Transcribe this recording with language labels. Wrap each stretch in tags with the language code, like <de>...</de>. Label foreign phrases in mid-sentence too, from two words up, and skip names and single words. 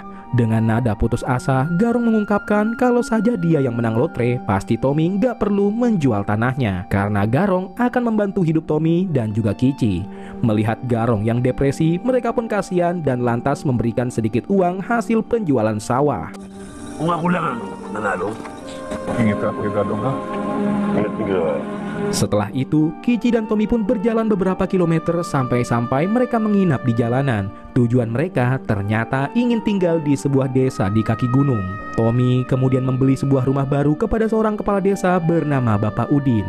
<id>Dengan nada putus asa, Garong mengungkapkan kalau saja dia yang menang lotre, pasti Tommy nggak perlu menjual tanahnya. Karena Garong akan membantu hidup Tommy dan juga Kici. Melihat Garong yang depresi, mereka pun kasihan dan lantas memberikan sedikit uang hasil penjualan sawah.</id> <tl>Kung ako lang ang nanalo. Ingat ka, Kuya Garong, ha?</tl> <id>Ingat juga. Setelah itu, Kici dan Tommy pun berjalan beberapa kilometer sampai mereka menginap di jalanan. Tujuan mereka ternyata ingin tinggal di sebuah desa di kaki gunung. Tommy kemudian membeli sebuah rumah baru kepada seorang kepala desa bernama Bapak Udin.</id>